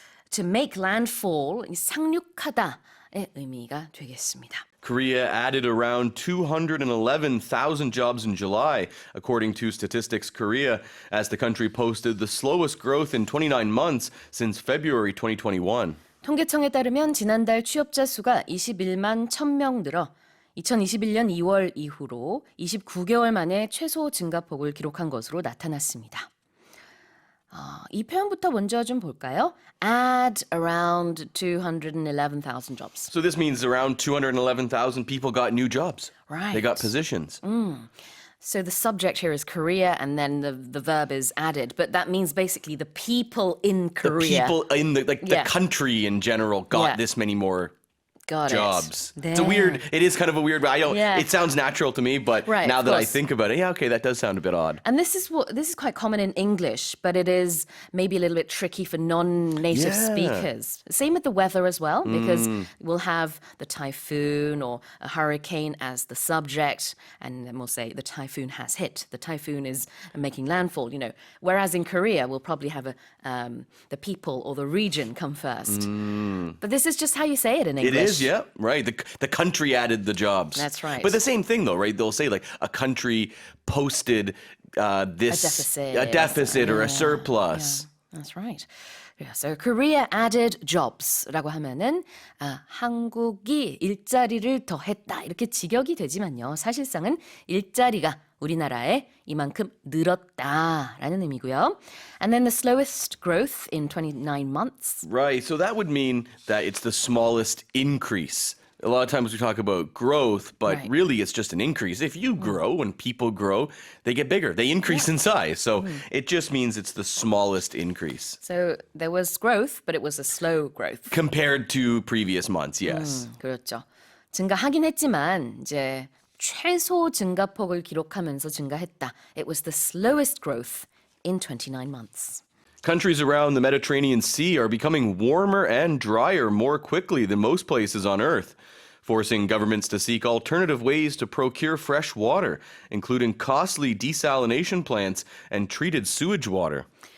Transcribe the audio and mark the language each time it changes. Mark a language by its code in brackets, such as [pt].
[en] To make landfall, [ko] 상륙하다의 의미가 되겠습니다. [en] Korea added around 211,000 jobs in July, according to Statistics Korea, as the country posted the slowest growth in 29 months since February 2021. [ko] 통계청에 따르면 지난달 취업자 수가 21만 1,000명 늘어 2021년 2월 이후로 29개월 만에 최소 증가폭을 기록한 것으로 나타났습니다. 이 표현부터 먼저 좀 볼까요? [en] Add around 211,000 jobs. So this means around 211,000 people got new jobs. Right. They got positions. So the subject here is Korea, and then the verb is added. But that means basically the people in Korea. The people in the country in general got this many more jobs. [ko] 네. [en] It is kind of a weird, it sounds natural to me, but now that I think about it, okay, that does sound a bit odd. And this is quite common in English, but it is maybe a little bit tricky for non-native speakers. Same with the weather as well, because we'll have the typhoon or a hurricane as the subject, and then we'll say the typhoon has hit. The typhoon is making landfall, Whereas in Korea, we'll probably have the people or the region come first. But this is just how you say it in English. It is, yeah, right. The country added the jobs. That's right. But the same thing, though, right? They'll say like a country posted a deficit or a surplus. Yeah, that's right. Yeah, so Korea added jobs [ko] 라고 하면은 한국이 일자리를 더했다 이렇게 직역이 되지만요. 사실상은 일자리가 우리나라에 이만큼 늘었다라는 의미고요. [en] And then the slowest growth in 29 months. Right, so that would mean that it's the smallest increase A lot of times we talk about growth, but Right. really it's just an increase. If you grow, when people grow, they get bigger. They increase in size. So it just means it's the smallest increase. So there was growth, but it was a slow growth. Compared to previous months, yes. [ko] 그렇죠. 증가하긴 했지만 이제 최소 증가폭을 기록하면서 증가했다. [en] It was the slowest growth in 29 months. Countries around the Mediterranean Sea are becoming warmer and drier more quickly than most places on Earth, forcing governments to seek alternative ways to procure fresh water, including costly desalination plants and treated sewage water.